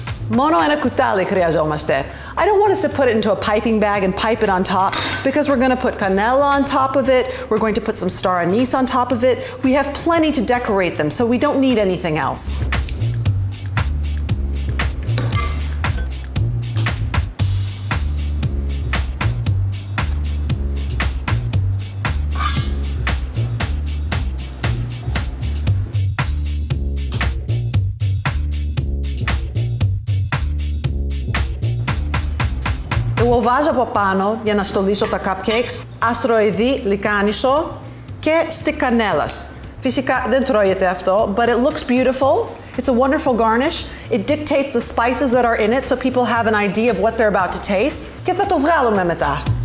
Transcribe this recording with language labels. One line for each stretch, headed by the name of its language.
Greek: Μόνο ένα κουτάλι χρειαζόμαστε.
English: I don't want us to put it into a piping bag and pipe it on top because we're going to put canela on top of it. We're going to put some star anise on top of it. We have plenty to decorate them, so we don't need anything else.
Greek: Εγώ βάζω από πάνω για να στολίσω τα cupcakes αστροειδή λικάνισο και στικ κανέλας. Φυσικά δεν τρώγεται αυτό,
English: but it looks beautiful. It's a wonderful garnish. It dictates the spices that are in it so people have an idea of what they're about to taste.
Greek: Και θα το βγάλουμε μετά.